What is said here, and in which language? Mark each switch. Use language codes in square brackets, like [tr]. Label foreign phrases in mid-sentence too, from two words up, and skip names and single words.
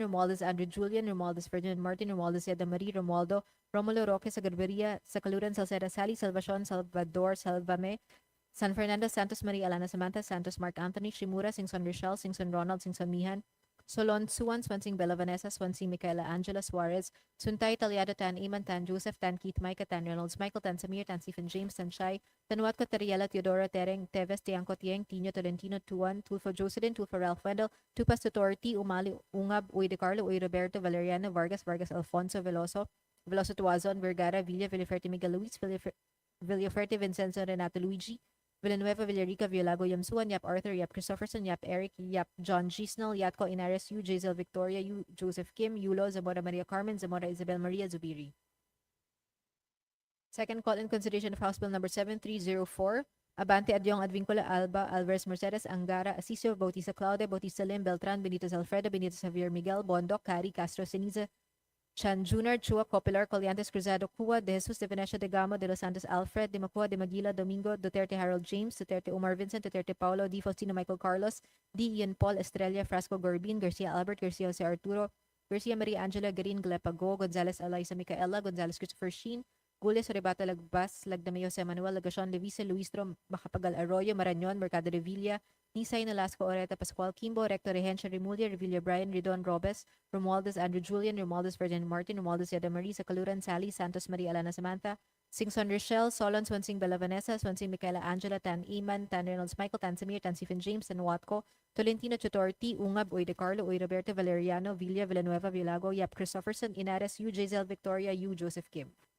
[en] Romualdez Andrew Julian Romualdez Ferdinand Martin Romualdez Yeda Marie Romualdo Romulo Roque Sagarberia Sacaluran Salceda Sally Salvacion Salvador Salvame San Fernando Santos Maria Alana Samantha Santos Mark Anthony Shimura Singson Rochelle Singson Ronald Singson Mihan Solon Suwan Swansing Bella Vanessa Swansing Micaela Angela Suarez Suntay Talyado Tan Iman Tan Joseph Tan Keith Micah Tan Reynolds Michael Tan Samir Tan Stephen James Tan Shai Tanuat Coteriela Teodora Tereng Teves Tiangco Tieng Tino Tolentino Tuan Tulfo Jocelyn Tulfo Ralph Wendell Tupas Tutor T Umali Ungab Uy De Carlo Uy Roberto Valeriano Vargas Alfonso Veloso Tuazon Vergara Villa Villaferte Miguel Luis Villaferte Vincenzo Renato Luigi Villanueva Villarica Villago Yamsuan Yap Arthur Yap Christopherson Yap Eric Yap John Gisnell Yatco Inares U Jazel Victoria U Joseph Kim Yulo Zamora Maria Carmen Zamora Isabel Maria Zubiri. Second call in consideration of House Bill number 7304 Abante Adyong Advincula Alba Alvarez Mercedes Angara Asisio Bautista Claude Bautista Lim Beltran Benitez Alfredo Benitez Javier Miguel Bondok Cari Castro Ceniza Chan Junior Chua Copilar Coliantes Cruzado Cua de Jesus de Venecia de Gamo de los Santos Alfred de Macua de Maguila Domingo Duterte Harold James Duterte Omar Vincent Duterte Paulo D. Faustino Michael Carlos D. Ian Paul Estrella Frasco Gorbin Garcia Albert Garcia Jose Arturo Garcia Maria Angela Garin Glepago Gonzalez Alaisa Micaela Gonzalez Christopher Sheen Gules Rebata Lagbas Lagdamayo Jose Manuel Lagacion Levice Luistro Macapagal Arroyo Marañon Mercado de Villa Nisay Nolasco Oreta Pascual Kimbo Recto Regencia Remulla Revilla Brian Redon Robes Romualdez Andrew Julian Romualdez Ferdinand Martin Romualdez Yeda Marie Sacaluran Sally Santos Maria Alana Samantha Singson Rochelle Solon Swansing Bella Vanessa Swansing Micaela Angela Tan Iman Tan Reynolds Michael Tan Samir Tan Stephen James Tan Watco Tolentino Tutor T Ungab Uy De Carlo Uy Roberto Valeriano Villa Villanueva Villago Yap Christopherson Inares U Jazel Victoria U Joseph Kim.